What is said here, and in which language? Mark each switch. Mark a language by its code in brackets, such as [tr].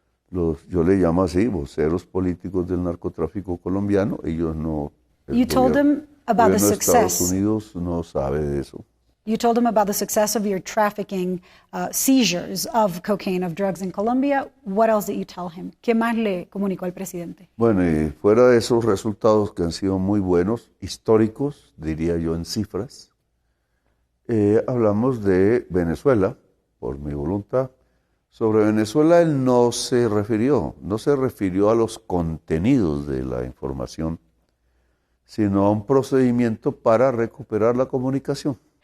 [es] Yo le llamo así, voceros políticos del narcotráfico colombiano. Ellos no. [en] You told them about the success. [es] Estados Unidos no sabe de eso. [en] You told them about the success of your trafficking seizures of cocaine, of drugs in Colombia. What else did you tell him? [es] ¿Qué más le comunicó al presidente? Bueno, y fuera de esos resultados que han sido muy buenos, históricos, diría yo en cifras, hablamos de Venezuela, por mi voluntad. Sobre Venezuela él no se refirió a los contenidos de la información, sino a un procedimiento para recuperar la comunicación.